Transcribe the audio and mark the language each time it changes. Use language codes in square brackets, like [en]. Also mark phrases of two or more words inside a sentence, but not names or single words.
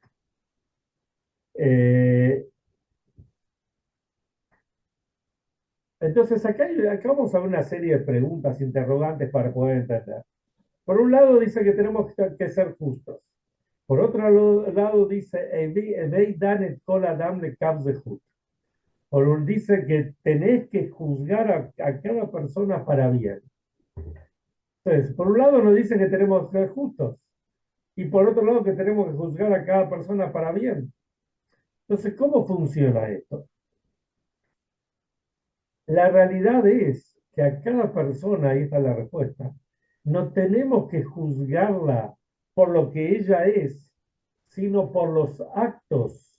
[es] Eh, entonces acá vamos a ver una serie de preguntas, interrogantes para poder entender. Por un lado dice que tenemos que ser justos. Por otro lado dice, [he] "הוי דן את כל האדם לכף זכות". [es] Dice que tenés que juzgar a cada persona para bien. Entonces, por un lado nos dice que tenemos que ser justos y por otro lado que tenemos que juzgar a cada persona para bien. Entonces, ¿cómo funciona esto? La realidad es que a cada persona, ahí está la respuesta, no tenemos que juzgarla por lo que ella es, sino por los actos.